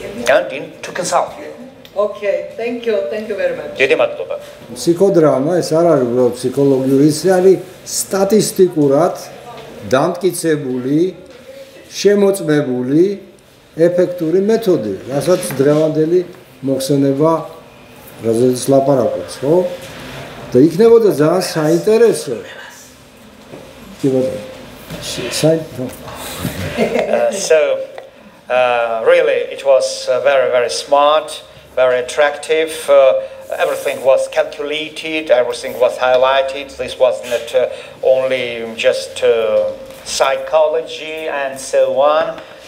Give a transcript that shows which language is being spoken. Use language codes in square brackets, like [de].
[en] And to consult you. Okay, thank you very much. [ka] Psychodrama ეს არ არის უბრალოდ ფსიქოლოგიური, ის არის სტატისტიკურად დამტკიცებული, შემოწმებული, ეფექტური მეთოდი, რასაც დღევანდელი მოხსენება რაზეც ლაპარაკობს, ხო? და იქნებოდა ძალიან საინტერესო. [en] So really it was very, very smart, very attractive. Everything was calculated, everything was highlighted. This was not only just psychology and so on.